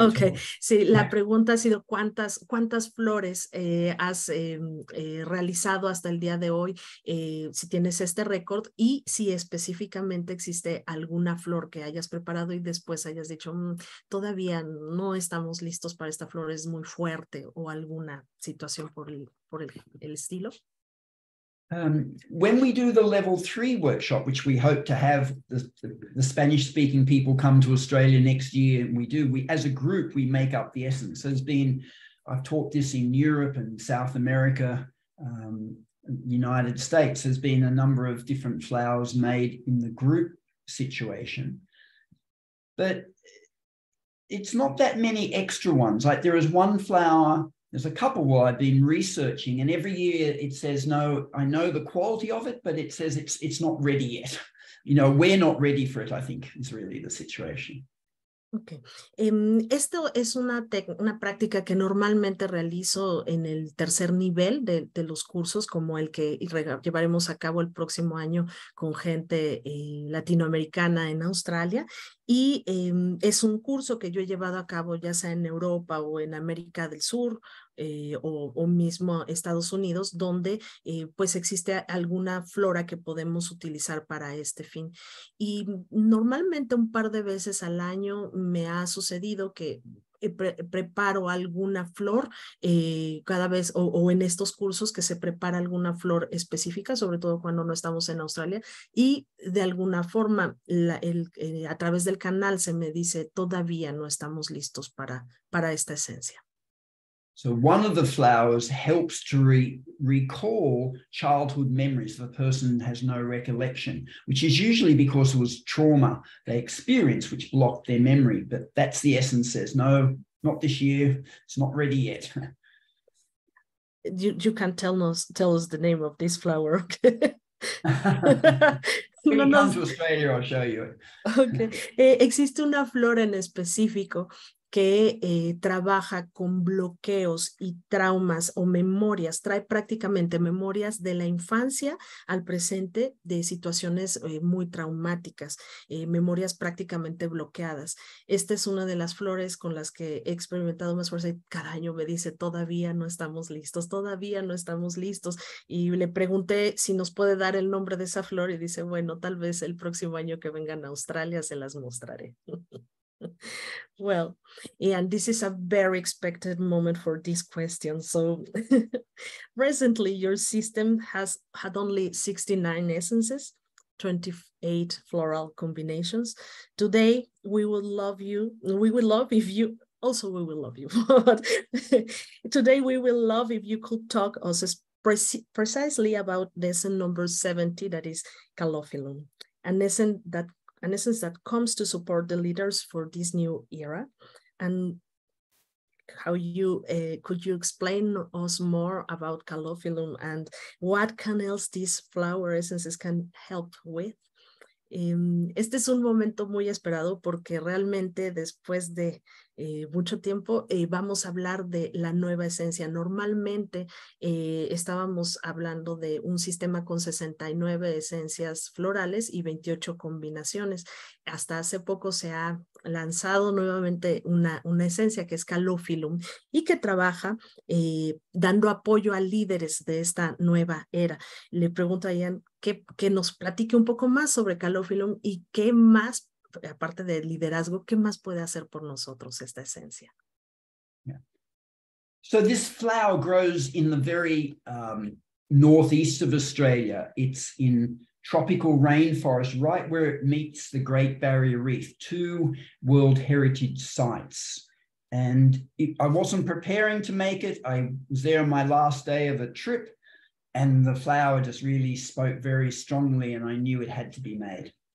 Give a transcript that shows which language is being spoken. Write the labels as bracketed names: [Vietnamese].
[Spanish] Okay, sí, la pregunta ha sido ¿cuántas flores has realizado hasta el día de hoy? Si tienes este récord y si específicamente existe alguna flor que hayas preparado y después hayas dicho, todavía no estamos listos para esta flor, es muy fuerte, o alguna situación por el estilo. [English] When we do the level 3 workshop, which we hope to have the Spanish-speaking people come to Australia next year, and we as a group, we make up the essence. I've taught this in Europe and South America, United States. There's been a number of different flowers made in the group situation, but it's not that many extra ones. Like there is one flower, there's a couple I've been researching, and every year it says, no, I know the quality of it, but it says it's not ready yet. You know, we're not ready for it, I think, is really the situation. Okay. [Spanish] Esto es una práctica que normalmente realizo en el tercer nivel de los cursos, como el que llevaremos a cabo el próximo año con gente latinoamericana en Australia. Y es un curso que yo he llevado a cabo ya sea en Europa o en América del Sur o mismo Estados Unidos, donde pues existe alguna flora que podemos utilizar para este fin. Y normalmente un par de veces al año me ha sucedido que preparo alguna flor cada vez o en estos cursos que se prepara alguna flor específica, sobre todo cuando no estamos en Australia, y de alguna forma a través del canal se me dice todavía no estamos listos para esta esencia. [English] So one of the flowers helps to recall childhood memories if a person has no recollection, which is usually because it was trauma they experienced which blocked their memory. But that's the essence says, no, not this year. It's not ready yet. You can tell us the name of this flower. When you come to Australia, I'll show you it. Okay. [Spanish] Existe una flor en específico que trabaja con bloqueos y traumas o memorias, trae prácticamente memorias de la infancia al presente de situaciones muy traumáticas, memorias prácticamente bloqueadas. Esta es una de las flores con las que he experimentado más fuerza y cada año me dice, todavía no estamos listos, todavía no estamos listos. Y le pregunté si nos puede dar el nombre de esa flor y dice, bueno, tal vez el próximo año que vengan a Australia se las mostraré. [English] Well, and this is a very expected moment for this question. So recently your system has had only 69 essences, 28 floral combinations. Today, we would love if you, also we will love you, but today we will love if you could talk us precisely about lesson number 70, that is Calophyllum, an essence that comes to support the leaders for this new era. And how could you explain us more about Calophyllum and what can else these flower essences can help with? [Spanish] Este es un momento muy esperado porque realmente después de mucho tiempo vamos a hablar de la nueva esencia. Normalmente estábamos hablando de un sistema con 69 esencias florales y 28 combinaciones. Hasta hace poco se ha lanzado nuevamente una esencia que es Calophyllum y que trabaja dando apoyo a líderes de esta nueva era. Le pregunto a Ian que nos platique un poco más sobre Calophyllum y qué más, aparte del liderazgo, qué más puede hacer por nosotros esta esencia. [English] Yeah. So this flower grows in the very northeast of Australia. It's in tropical rainforest, right where it meets the Great Barrier Reef, 2 World Heritage sites. And I wasn't preparing to make it. I was there on my last day of a trip, and the flower just really spoke very strongly, and I knew it had to be made.